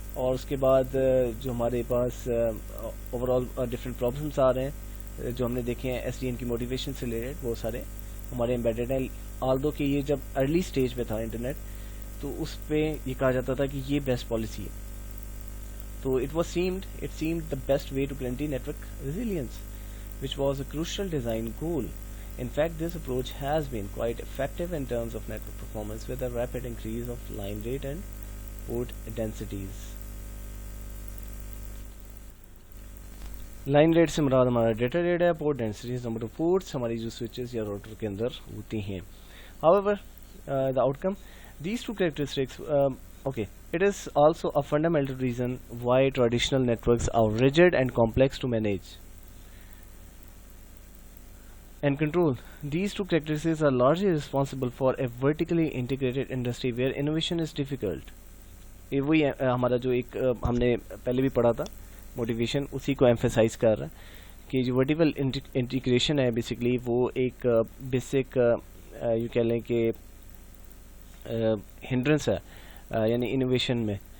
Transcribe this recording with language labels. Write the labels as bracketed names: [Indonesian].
[Urdu] اور اس کے بعد جو ہمارے پاس اوور آل ڈفرینٹ پرابلمس آ رہے ہیں جو ہم نے دیکھے ہیں ایس ڈی این کی موٹیویشن سے ریلیٹڈ, وہ سارے ہمارے امبیڈڈ ہیں. آل دو کہ یہ جب ارلی اسٹیج پہ تھا انٹرنیٹ تو اس پہ یہ کہا جاتا تھا کہ یہ بیسٹ پالیسی ہے, تو [English] It seemed the best way to guarantee network resilience which was a crucial design goal. In fact, this approach has been quite effective in terms of network performance with a rapid increase of line rate and port densities. [Urdu] Line rate سے مراد ہمارا data rate ہے, port densities number of ports ہماری جو switches یا router کے اندر ہوتی ہیں. [English] However, the outcome, these two characteristics, it is also a fundamental reason why traditional networks are rigid and complex to manage and control. These two characteristics are largely responsible for a vertically integrated industry where innovation is difficult. [Urdu] یہ وہی ہمارا جو ایک ہم نے پہلے بھی پڑھا تھا موٹیویشن, اسی کو ایمفیسائز کر رہا ہے کہ جو ورٹیکل انٹیگریشن ہے بیسکلی وہ ایک بیسک یوں کہہ لیں کہ ہنڈرنس ہے, یعنی انوویشن میں